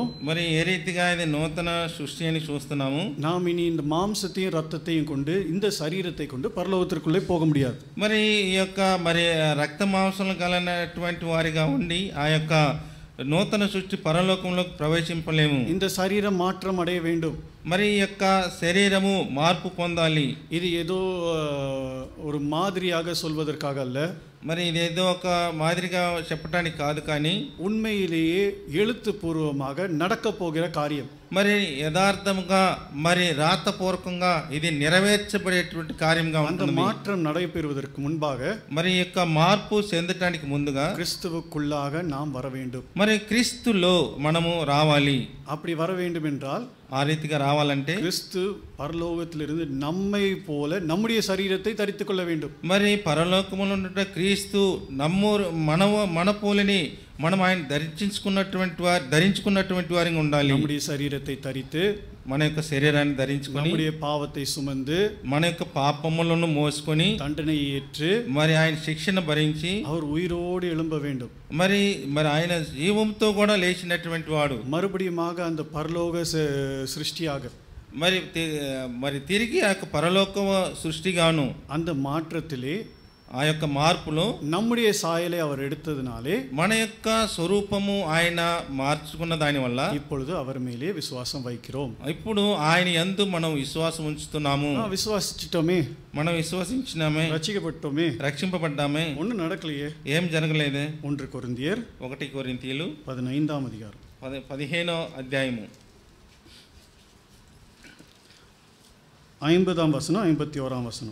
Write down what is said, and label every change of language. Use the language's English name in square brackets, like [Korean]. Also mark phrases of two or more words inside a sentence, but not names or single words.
[Telugu] మరి ఏ రీతిగా ఇది నూతన సృష్టి అని చూస్తున్నాము. [Tamil] நாம் இனி இந்த மாம்சத்தையும் ரத்தத்தையும் கொண்டு இந்த சரீரத்தை கொண்டு பரலோகத்திற்குள்ளே போக முடியாது. [Telugu] మరి ఈ యొక్క మరి రక్త మాంసాలు కలిగినటువంటి వారిగా ఉండి ఆ యొక్క నూతన సృష్టి పరలోకంలోకి ప్రవేశింపలేము. [Tamil] இந்த சரீரம் மாற்றம் அடைய வேண்டும். [Telugu] మరి ఈ యొక్క శరీరము మార్పు పొందాలి. [Tamil] இது ஏதோ ஒரு மாதிரியாக சொல்வதற்காக அல்ல, [Telugu] మరి ఇదేదో ఒక మాదిరిగా చెప్పడానికి కాదు, కానీ [Tamil] உண்மையிலேயே எழுத்துப்பூர்வமாக நடக்க போகிற காரியம். [Telugu] మరి యథార్థముగా మరి రాతపూర్వకంగా ఇది నెరవేర్చబడేటువంటి కార్యంగా ఉంటుంది. [Tamil] அந்த மாற்றம் நடைபெறுவதற்கு முன்பாக [Telugu] మరి యొక్క మార్పు చెందటానికి ముందుగా [Tamil] கிறிஸ்துவுக்குள்ளாக நாம் வர வேண்டும். [Telugu] మరి క్రీస్తులో మనము రావాలి. [Tamil] அப்படி வர வேண்டும் என்றால், [Telugu] ఆ రీతిగా రావాలంటే [Tamil] கிறிஸ்து பரலோகத்திலிருந்து நம்மை போல நம்முடைய சரீரத்தை தரித்துக் கொள்ள வேண்டும். [Telugu] మరి పరలోకములో ఉన్న క్రీస్తు మన పోలిని మనం ఆయన ధరించుకున్నటువంటి వారిగా ఉండాలి. [Tamil] நம்முடைய சரீரத்தை தரித்து [Telugu] మన యొక్క శరీరాన్ని ధరించుకొని [Tamil] நம்முடைய பாவத்தை சுமந்து [Telugu] మన యొక్క పాపములను మోసుకొని [Tamil] தண்டனை ஏற்று [Telugu] మరి ఆయన శిక్షణ భరించి [Tamil] அவர் உயிரோடு எழும்ப வேண்டும். [Telugu] మరి ఆయన జీవంతో కూడా లేచినటువంటి వాడు [Tamil] மறுபடியுமாக அந்த பரலோக சிருஷ்டியாக [Telugu] మరి తిరిగి ఆ యొక్క పరలోక సృష్టిగాను [Tamil] அந்த மாற்றத்திலே [Telugu] ఆ యొక్క మార్పులో [Tamil] நம்முடைய சாயலை அவர் எடுத்ததினாலே [Telugu] మన యొక్క స్వరూపము ఆయన మార్చుకున్న దాని వల్ల [Tamil] இப்பொழுது அவர் மேலே விசுவாசம் வைக்கிறோம். [Telugu] ఇప్పుడు ఆయన యందు మనం విశ్వాసం ఉంచుతున్నాము. [Tamil] விசுவாசிச்சிட்டோமே, [Telugu] మనం విశ్వసించినామే, [Tamil] ரட்சிக்கப்பட்டோமே, [Telugu] రక్షింపబడ్డామే, [Tamil] ஒன்றும் நடக்கலையே, [Telugu] ఏం జరగలేదే. 1 కొరింథీయర్ 1 కొరింథీయులు 15వ అధ్యాయం 15వ అధ్యాయము 50వ వచనం 51వ వచనం